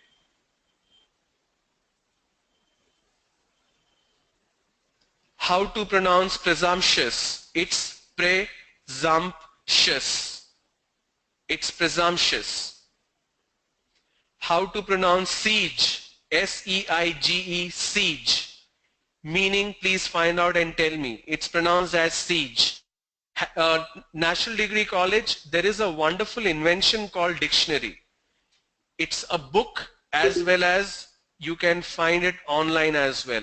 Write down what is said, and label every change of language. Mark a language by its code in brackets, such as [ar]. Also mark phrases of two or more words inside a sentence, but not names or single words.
[en] How to pronounce presumptuous? It's presumptuous. It's presumptuous. How to pronounce siege? S-E-I-G-E, siege. Meaning, please find out and tell me. It's pronounced as siege. National Degree College, there is a wonderful invention called dictionary. It's a book as well as you can find it online as well.